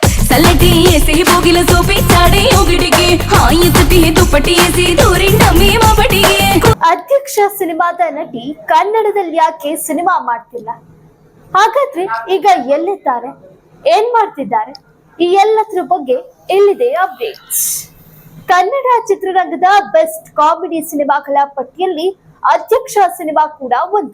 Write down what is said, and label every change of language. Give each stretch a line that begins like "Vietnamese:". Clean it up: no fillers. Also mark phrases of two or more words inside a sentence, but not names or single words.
Kannada: सलटी ऐसे बोगिल सोपी साड़ी उगटिगे हाई सती दुपट्टी ऐसी दूरिंड में मबटिगे ಅಧ್ಯಕ್ಷ ಸಿನಿಮಾದ ನಟಿ ಕನ್ನಡದಲ್ಲಿ ಯಾಕೆ ಸಿನಿಮಾ ಮಾಡ್ತಿಲ್ಲ? ಹಾಗಾದ್ರೆ ಈಗ ಎಲ್ಲಿದ್ದಾರೆ, ಏನ್ ಮಾಡ್ತಿದ್ದಾರೆ? ಈ ಎಲ್ಲದ್ರ ಬಗ್ಗೆ ಇಲ್ಲಿದೆ ಅಪ್ಡೇಟ್ಸ್. ಕನ್ನಡ ಚಿತ್ರರಂಗದ
English: best comedy
Kannada: ಸಿನಿಮಾಗಳ ಪಟ್ಟಿಯಲ್ಲಿ ಅಧ್ಯಕ್ಷ ಸಿನಿಮಾ ಕೂಡ ಒಂದು.